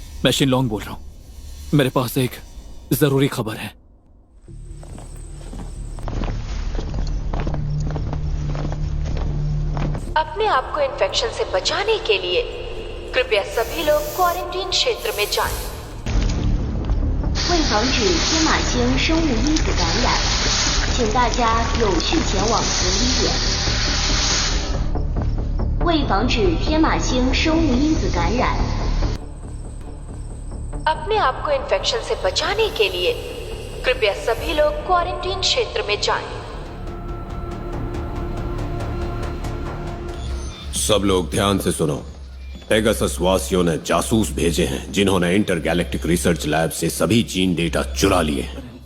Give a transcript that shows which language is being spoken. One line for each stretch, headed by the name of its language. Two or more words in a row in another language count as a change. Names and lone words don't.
Hindi: मैं शिनलोंग बोल रहा हूँ। मेरे पास एक जरूरी खबर है। अपने आप को इन्फेक्शन से बचाने के लिए कृपया सभी लोग क्वारंटीन क्षेत्र में जाएं।
Chinese: 为防止天马星生物因子感染，请大家有序前往隔离点。为防止天马星生物因子感染，
Hindi: अपने आप को इन्फेक्शन से बचाने के लिए कृपया सभी लोग क्वारंटीन क्षेत्र में जाएं। सब लोग ध्यान से सुनो। पेगासस वासियों ने जासूस भेजे हैं जिन्होंने
English: intergalactic research lab
Hindi: से सभी
English: gene data
Hindi: चुरा लिए हैं।